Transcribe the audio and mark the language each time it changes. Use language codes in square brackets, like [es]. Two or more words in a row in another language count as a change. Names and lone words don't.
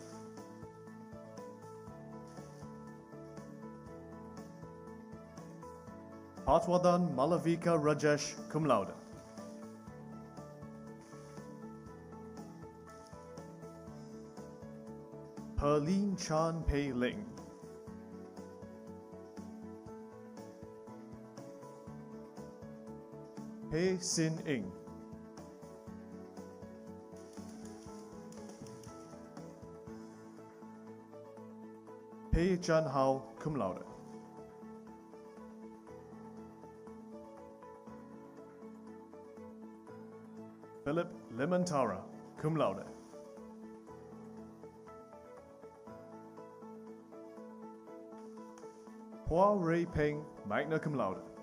[en] Patwadan Malavika Rajesh, cum laude. Perlin Chan Pei Ling. Pei Sin Ing. Pei Chan Hao, cum laude. Philip Lemantara, cum laude. Hua Rei Peng, magna cum laude.